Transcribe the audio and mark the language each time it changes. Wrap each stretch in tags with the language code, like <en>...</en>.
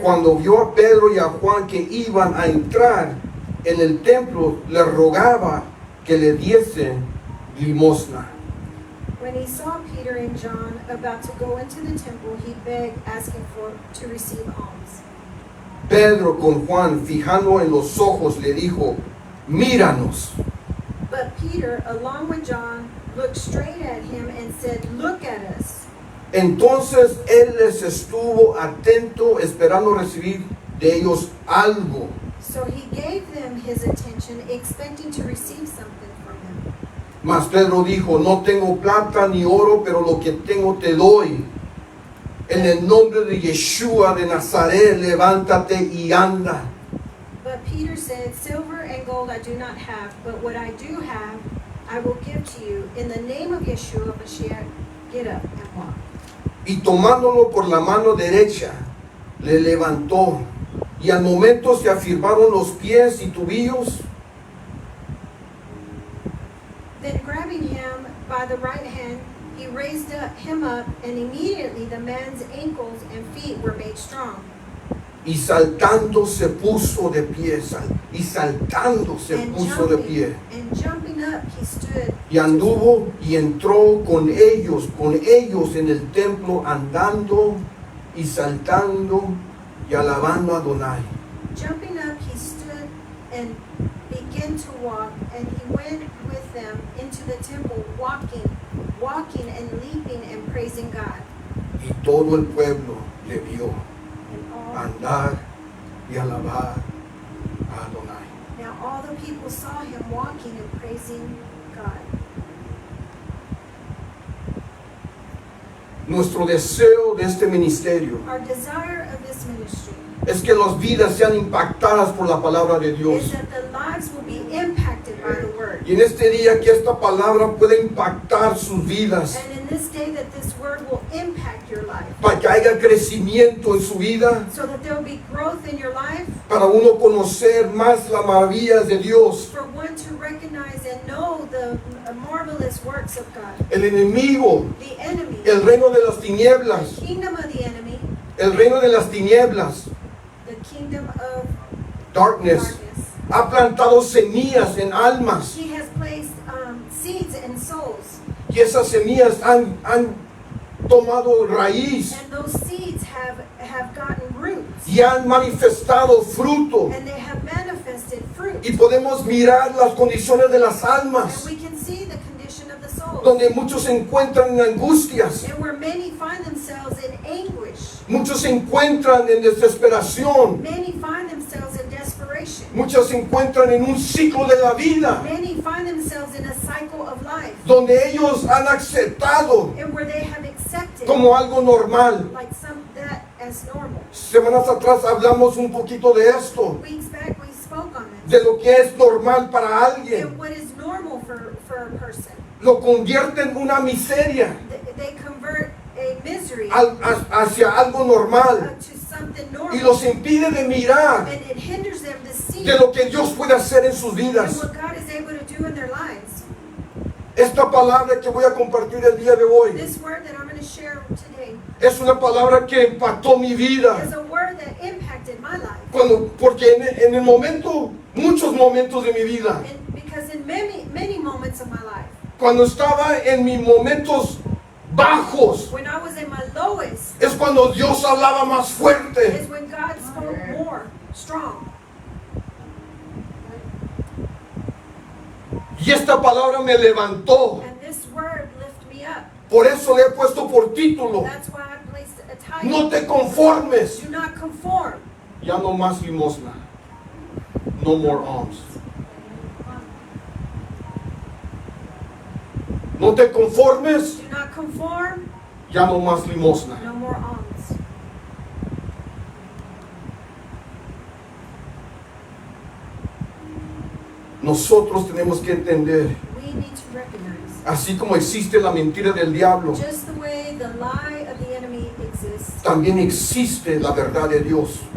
<es>cuando vio a Pedro y a Juan que iban a entrar en el templo, le rogaba que le diese limosna.</es> <en>when he saw Peter and John about to go into the temple, he begged, asking to receive alms.</en> <es>Pedro con Juan, fijando en los ojos, le dijo: míranos.</es> <en>But Peter, along with John, looked straight at him and said, "Look at us."</en> <es>Entonces él les estuvo atento, esperando recibir de ellos algo.</es> <en>So he gave them his attention, expecting to receive something from them.</en> <es>Mas Pedro dijo, no tengo plata ni oro, pero lo que tengo te doy. En el nombre de Yeshua de Nazaret, levántate y anda.</es> <en>But Peter said, silver and gold I do not have, but what I do have, I will give to you. In the name of Yeshua Mashiach, get up and walk.</en> <es>Y tomándolo por la mano derecha, le levantó. Y al momento se afirmaron los pies y tobillos.</es> <en>Then grabbing him by the right hand, he raised him up, and immediately the man's ankles and feet were made strong.</en> <es>Y saltando se puso de pie. Y saltando se puso de pie.</es> <en>And jumping up, he stood.</en> <es>Y anduvo y entró con ellos en el templo, andando y saltando y alabando a Adonai.</es> <en>Jumping up, he stood and began to walk, and he went with them into the temple, walking and leaping and praising God.</en> <es>Y todo el pueblo le vio</es> <en>And all,</en> <es>andar y alabar a Adonai.</es> <en>now all the people saw him walking and praising God.</en> <es>Nuestro deseo de este ministerio</es> <en>Our desire of this ministry</en> <es>es que las vidas sean impactadas por la palabra de Dios.</es> <en>is that the lives will be impacted by the word.</en> <es>Y en este día que esta palabra pueda impactar sus vidas,</es> <en>And in this day that this word will impact your life,</en> <es>para que haya crecimiento en su vida,</es> <en>so that there will be growth in your life,</en> <es>para uno conocer más las maravillas de Dios.</es> <en>for one to recognize and know the marvelous works of God.</en> <es>El enemigo,</es> <en>The enemy,</en> <es>el reino de las tinieblas,</es> <en>the kingdom of the enemy,</en> <es>el reino de las tinieblas,</es> <en>the kingdom of darkness, darkness.</en> <es>ha plantado semillas en almas.</es> <en>He has placed seeds in souls,</en> <es>Y esas semillas han tomado raíz</es> <en>and those seeds have gotten roots,</en> <es>y han manifestado fruto.</es> <en>and they have manifested fruit.</en> <es>Y podemos mirar las condiciones de las</es> <en>And</en> <es>almas,</es> <en>we can see the condition of the soul,</en> <es>donde muchos se encuentran en angustias,</es> <en>and where many find themselves in anguish,</en> <es>muchos se encuentran en desesperación,</es> <en>many find themselves in desperation,</en> <es>muchos se encuentran en un ciclo de la vida,</es> <en>many find themselves in a cycle of life,</en> <es>donde ellos han aceptado</es> <en>and where they have accepted</en> <es>como algo normal.</es> <en>like that as normal.</en> <es>Semanas atrás hablamos un poquito de esto,</es> <en>Weeks back we spoke on this.</en> <es>de lo que es normal para alguien.</es> <en>And what is normal for a person.</en> <es>Lo convierte en una miseria</es> <en>They convert a misery</en> <es>hacia algo normal</es> <en>to something</en> <es>y</es> <en>normal,</en> <es>los impide de mirar</es> <en>and it hinders them to see</en> <es>de lo que Dios puede hacer en sus</es> <en>and</en> <es>vidas.</es> <en>what God is able to do in their lives.</en> <es>Esta palabra que voy a compartir el día de hoy</es> <en>This word that I'm going to share today</en> <es>es una palabra que impactó mi vida.</es> <en>is a word that impacted my life.</en> <es>Porque en el momento, muchos momentos de mi vida,</es> <en>And because in many moments of my life,</en> <es>cuando estaba en mis momentos bajos,</es> <en>when I was in my lowest,</en> <es>es cuando Dios hablaba más fuerte.</es> <en>is when God spoke more strong.</en> <es>Y esta palabra me levantó.</es> <en>And this word lifted me up.</en> <es>Por eso le he puesto por título:</es> <en>That's why I placed a title.</en> <es>no te conformes.</es> <en>Do not conform.</en> <es>Ya no más limosna.</es> <en>No more alms.</en> <es>No te conformes.</es> <en>Do not conform.</en> <es>Ya no más limosna.</es> <en>No more alms.</en> <es>Nosotros tenemos que entender,</es> <en>We need to recognize,</en> <es>así como existe la mentira del diablo,</es> <en>just the way the lie of the enemy exists,</en> <es>también existe la verdad de Dios.</es>